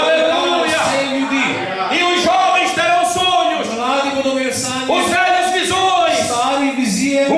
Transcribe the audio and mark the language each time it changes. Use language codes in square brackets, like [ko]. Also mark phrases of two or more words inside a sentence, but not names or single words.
[sl] Aleluja. na vse ljudi. [pt] e os jovens terão sonhos, [sl] Mladi bodo imeli sanje, [pt] os velhos visões, [sl] stari vizije